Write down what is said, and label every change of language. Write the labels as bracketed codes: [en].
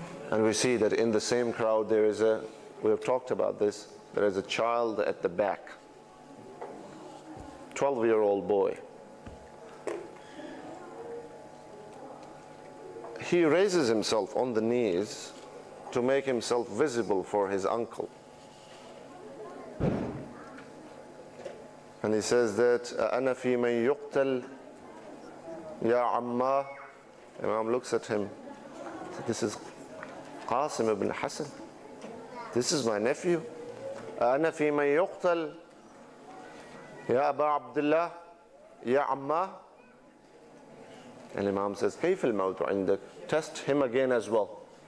[en] And we see that in the same crowd there is we have talked about this, there is a child at the back, 12-year-old boy. He raises himself on the knees to make himself visible for his uncle. And he says that, [ar] أَنَا فِي مَنْ يُقْتَلْ يَا عَمَّا. [en] Imam looks at him. This is Qasim ibn Hassan. This is my nephew. [ar] أَنَا فِي مَنْ يُقْتَلْ يَا أَبَا عَبْدِ اللَّهِ يَا عَمَّا. [en] And Imam says, [ar] كَيْفَ الْمَوْتُ عِنْدَكَ. [en] Test him again as well.